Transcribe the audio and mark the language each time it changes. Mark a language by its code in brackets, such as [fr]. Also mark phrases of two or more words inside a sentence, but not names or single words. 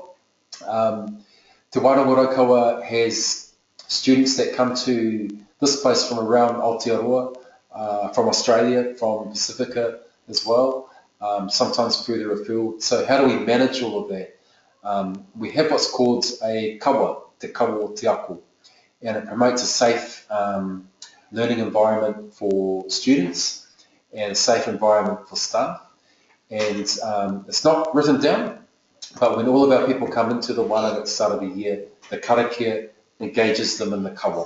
[en] Te Wānanga Kawa has students that come to this place from around Aotearoa, from Australia, from Pacifica as well, sometimes further afield. So how do we manage all of that? We have what's called a kawa, [mi] te kawa o te ako, [en] and it promotes a safe learning environment for students and a safe environment for staff. And it's not written down, But when all of our people come into the wānanga at the start of the year, the karakia engages them in the kawa.